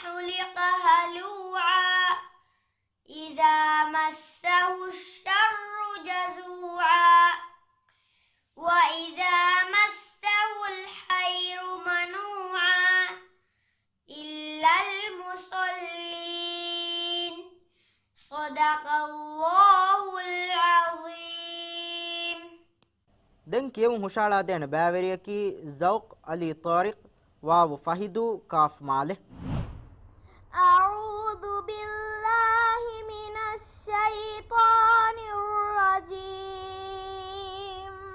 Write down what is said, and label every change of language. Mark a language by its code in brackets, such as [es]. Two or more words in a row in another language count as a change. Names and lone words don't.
[ar] خلق هلوعا إذا مسه الشر جزوعا وإذا مسه الخير منوعا إلا المصلين صدق الله العظيم. [dv] den kiyum hushala den bæveriyaki Zawq Ali Tariq waaw Fahidu Kaf Male. [ar] أعوذ بالله من الشيطان الرجيم.